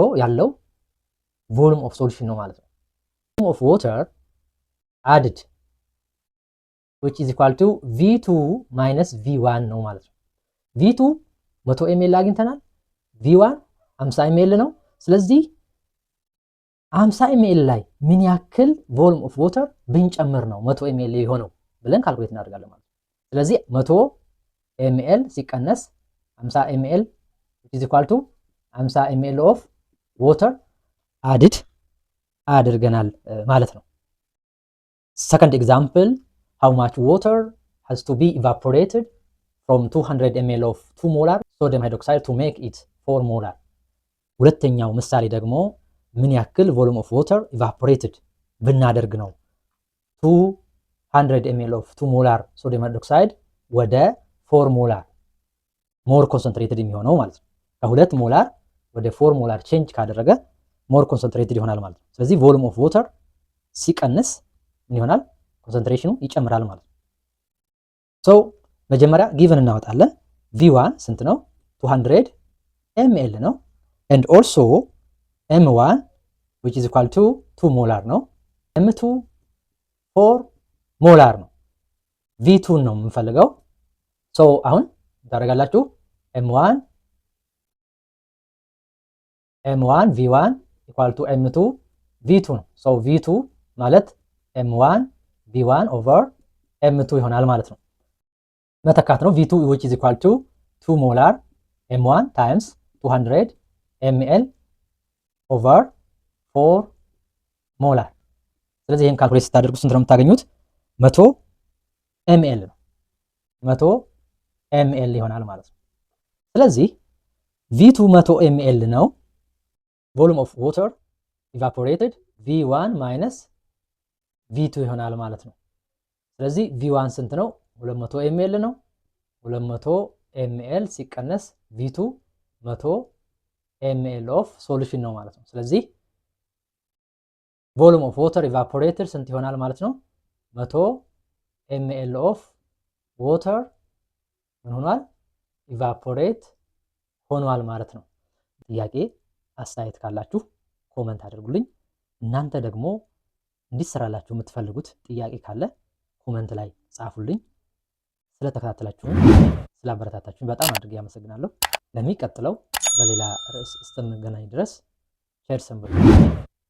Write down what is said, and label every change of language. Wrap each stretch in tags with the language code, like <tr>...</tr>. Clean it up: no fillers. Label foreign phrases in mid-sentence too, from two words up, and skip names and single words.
<am>ያለው</am> <en>volume of solution</en> <am>ነው ማለት ነው።</am> <en>volume of water added which is equal to v2 minus v1</en> <am>ነው ማለት ነው። v2 100 ml አግኝተናል። v1 50 ml ነው። ስለዚህ 50 ml ላይ ምን ያክል</am> <en>volume of water</en> <am>ብንጨምር ነው 100 ml የሆነው ብለን ካልኩሌት እናደርጋለን ማለት ነው። ስለዚህ 100 ml ሲቀነስ 50 ml</am> <en>which is equal to 50 ml of water added</en> <am>አድርገናል ማለት ነው።</am> <en>Second example, how much water has to be evaporated from 200 ml of 2 molar sodium hydroxide to make it 4 molar?</en> <am>ሁለተኛው ምሳሌ ደግሞ ምን ያክል</am> <en>volume of water evaporated</en> <am>ብናደርግ ነው</am> <en>200 ml of 2 molar sodium hydroxide</en> <am>ወደ</am> <en>4 molar more concentrated</en> <am>የሚሆነው ማለት ነው። ከ2 ሞላር ወደ 4 ሞላር ቼንጅ ካደረገ</am> <en>more concentrated</en> <am>ይሆናል ማለት ነው። ስለዚህ</am> <en>volume of water</en> <am>ሲቀንስ ምን ይሆናል? ኮንሰንትሬሽኑ ይጨምራል ማለት ነው። ሶ መጀመሪያ ጊቭን እናወጣለን። v1 ስንት ነው? 200 ml ነው።</am> <en>and also m1 which is equal to 2</en> <am>ሞላር ነው። m2 4 ሞላር ነው። v2 ነው የምንፈልገው። ሶ አሁን ታደርጋላችሁ m1</am> <en>v1 equal to m2 v2</en> <am>ነው። ሶ v2 ማለት</am> <en>m1 v1 over m2</en> <am>ይሆናል ማለት ነው። መተካት ነው።</am> <en>v2 which is equal to 2 molar m1 times 200 ml over 4 molar።</en> <am>ስለዚህ ይሄን ካልኩሌት ስታደርጉ ስንት ነው የምታገኙት? 100 ml ነው። 100 ml ይሆናል ማለት ነው። ስለዚህ v2 100 ml ነው።</am> <en>volume of water evaporated v1 minus v2</en> <am>ይሆናል ማለት ነው። ስለዚህ v1 ስንት ነው? 200 ml ነው። 200 ml ሲቀነስ v2</am> <en>100 ml of solution</en> <am>ነው ማለት ነው። ስለዚህ</am> <en>volume of water evaporated</en> <am>ስንት ይሆናል ማለት ነው?</am> <en>100 ml of water</en> <am>ምን ሆኗል? evaporate ሆኗል ማለት ነው። ጥያቄ አስተያየት ካላችሁ ኮመንት አድርጉልኝ። እናንተ ደግሞ እንዲሰራላችሁ የምትፈልጉት ጥያቄ ካለ ኮመንት ላይ ጻፉልኝ። ስለተከታተላችሁኝ ስላበረታታችሁኝ በጣም አድርጌ ያመሰግናለሁ። ለሚቀጥለው በሌላ ርዕስ እስከምንገናኝ ድረስ ቸር ሰንብቱ።</am>